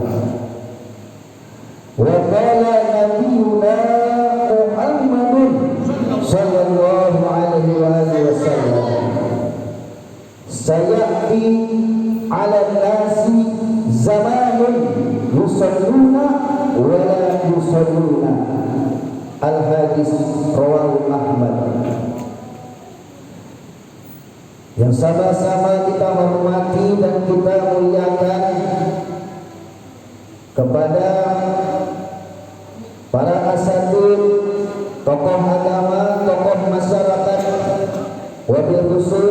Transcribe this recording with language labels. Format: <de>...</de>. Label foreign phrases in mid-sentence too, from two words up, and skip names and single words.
<ar>وقال نبينا محمد صلى الله عليه وآله وسلم سيأتي على الناس زمان يصلون ولا يصلون. الحديث رواه أحمد.</ar> <id>Yang sama-sama kita hormati dan kita muliakan kepada para asatid, tokoh agama, tokoh masyarakat,</id> <ar>وبالخصوص</ar>